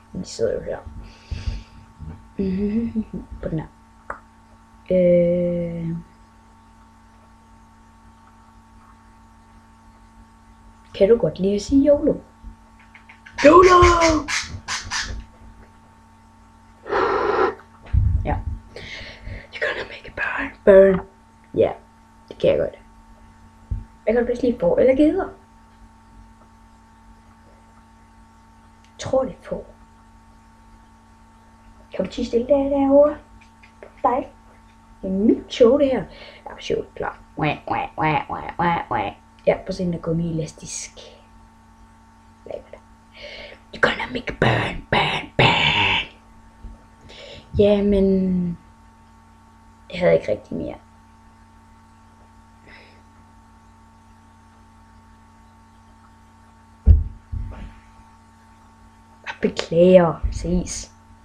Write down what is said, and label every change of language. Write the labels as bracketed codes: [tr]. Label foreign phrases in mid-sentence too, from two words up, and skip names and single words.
[da] Vi sidder jo her. På den her. Kan du godt lide at sige YOLO? YOLO! Ja. [en] You're gonna make it burn. [da] Ja, det kan jeg godt. Jeg kan bedst lide får eller geder. Jeg tror det er får. Kan du tige stille derovre? Dig? Det er mit show det her. Ja, show klar. Ja, på sådan en gummi-elastisk. Laver det. [en] You're gonna make it burn. [da] Ja, men jeg havde ikke rigtig mere. Beklager. Ses.